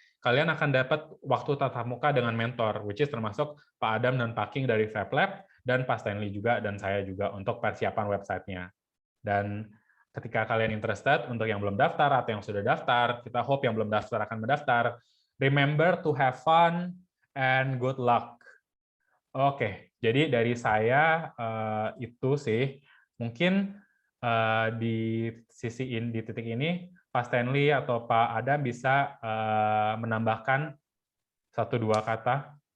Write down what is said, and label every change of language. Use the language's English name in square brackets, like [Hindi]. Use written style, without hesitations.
[Indonesian] Kalian akan dapat waktu tatap muka dengan mentor, [English] which is [Indonesian] termasuk Pak Adam dan Pak King dari Fab Lab, dan Pak Stanley juga, dan saya juga untuk persiapan websitenya. Dan ketika kalian interested, untuk yang belum daftar atau yang sudah daftar, kita hope yang belum daftar akan mendaftar. [English] Remember to have fun and good luck. [Indonesian] Oke, jadi dari saya itu sih, mungkin di titik ini, Pak Stanley atau Pak Adam bisa menambahkan 1-2 kata?